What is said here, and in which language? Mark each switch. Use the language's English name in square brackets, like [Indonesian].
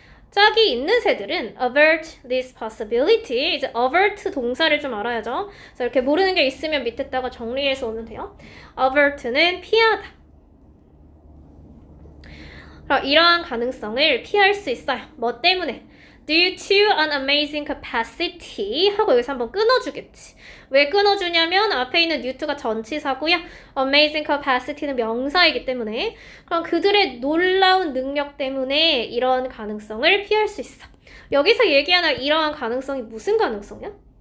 [Korean] 짝이 있는 새들은 [English] avert this possibility. [Korean] 이제 avert 동사를 좀 알아야죠. 그래서 이렇게 모르는 게 있으면 밑에다가 정리해서 오면 돼요. avert는 피하다. 그럼 이러한 가능성을 피할 수 있어요. 뭐 때문에? [English] Due to an amazing capacity [Korean] 하고 여기서 한번 끊어주겠지. 왜 끊어주냐면 앞에 있는 due to가 전치사고요. amazing capacity는 명사이기 때문에 그럼 그들의 놀라운 능력 때문에 이런 가능성을 피할 수 있어. 여기서 얘기하는 이러한 가능성이 무슨 가능성이야?